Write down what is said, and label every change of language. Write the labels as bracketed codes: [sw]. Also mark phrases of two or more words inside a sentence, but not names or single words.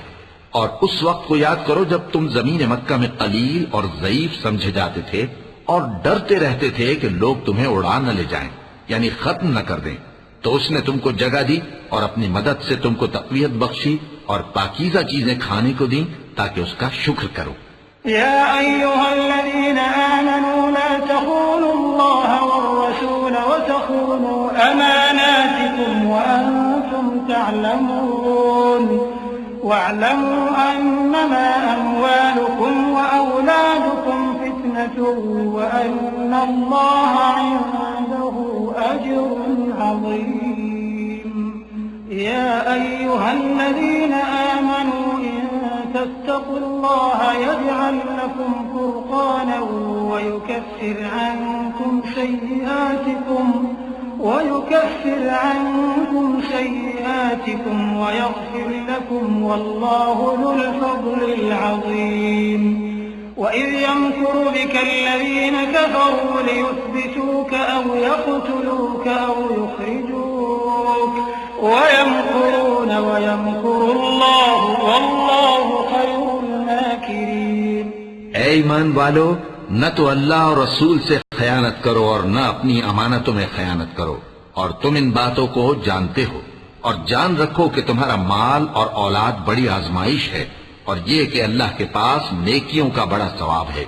[ur] اور اس وقت کو یاد کرو جب تم زمین مکہ میں قلیل اور ضعیف سمجھے جاتے تھے اور ڈرتے رہتے تھے کہ لوگ تمہیں اڑا نہ لے جائیں، یعنی ختم نہ کر دیں. تو اس نے تم کو جگہ دی اور اپنی مدد سے تم کو تقویت بخشی اور پاکیزہ چیزیں کھانے کو دی تاکہ اس کا شکر کرو. [ar] يا أيها الذين آمنوا لا تخونوا الله والرسول وتخونوا أماناتكم وأنتم تعلمون واعلموا أنما أموالكم وأولادكم فتنة وأن الله عنده أجر عظيم. يا أيها الذين آمنوا تتقوا الله يجعل لكم فرقانا ويكفر عنكم سيئاتكم ويغفر لكم والله ذو الفضل العظيم. وإذ يمكر بك الذين كفروا ليثبتوك أو يقتلوك أو يخرجوك ويمكرون ويمكر الله والله خير الماكرين. [ur] اے ایمان والو، نہ تو اللہ اور رسول سے خیانت کرو اور نہ اپنی امانتوں میں خیانت کرو، اور تم ان باتوں کو جانتے ہو. اور جان رکھو کہ تمہارا مال اور اولاد بڑی آزمائش ہے، اور یہ کہ اللہ کے پاس نیکیوں کا بڑا ثواب ہے.